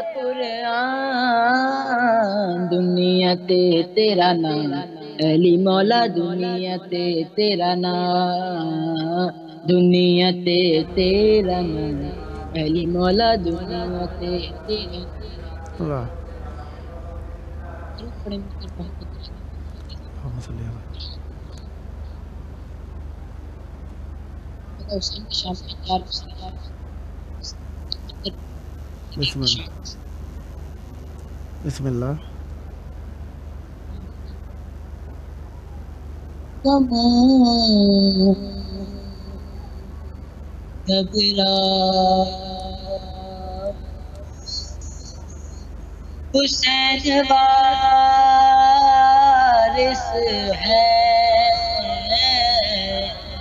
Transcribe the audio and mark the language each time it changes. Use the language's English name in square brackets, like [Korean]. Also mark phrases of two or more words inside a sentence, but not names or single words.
[Punjabi] قرآن دنیا تے تیرا نام علی مولا دنیا تے تیرا نام دنیا تے تیرا نام علی مولا دنیا تے تیرا نام. واہ. [Arabic] اللهم صل على بسم اللہ. بسم اللہ. [Urdu] حسین وارث ہے